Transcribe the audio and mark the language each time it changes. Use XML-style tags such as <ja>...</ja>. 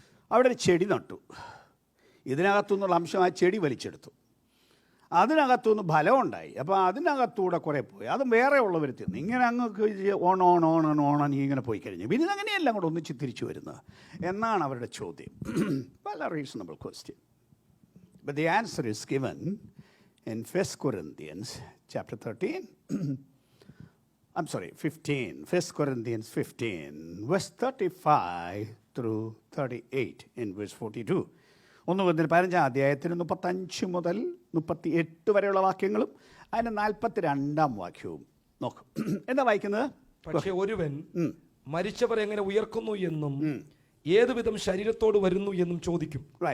<ml>അവിടെ ഒരു ചെടി നട്ടു, ഇതിനകത്തുനിന്നുള്ള അംശം ആ ചെടി വലിച്ചെടുത്തു, അതിനകത്തുനിന്ന് ഫലമുണ്ടായി, അപ്പോൾ അതിനകത്തൂടെ കുറേ പോയി, അതും വേറെ ഉള്ളവർ തിന്നു. ഇങ്ങനെ അങ്ങ് ഓണ നീ ഇങ്ങനെ പോയി കഴിഞ്ഞു, പിന്നെ അങ്ങനെയെല്ലാം കൂടെ ഒന്നിച്ച് തിരിച്ചു വരുന്നത് എന്നാണ് അവരുടെ ചോദ്യം.</ml> <en>വളരെ reasonable question. But the answer is given in 1 Corinthians chapter 13. I'm sorry, 15. 1 Corinthians 15, verse 35 through 38 in verse 42.</en> <ml>1 Corinthians 15 അധ്യായത്തിന് 35 മുതൽ 38 വരെയുള്ള വാക്യങ്ങളും അതിന് 42 വാക്യവും നോക്കും. എന്താ വായിക്കുന്നത്? പക്ഷേ ഒരുവൻ മരിച്ചവർ എങ്ങനെ ഉയർക്കുന്നു എന്നും ഏതുവിധം ശരീരത്തോട് വരുന്നു എന്നും ചോദിക്കും.</ml>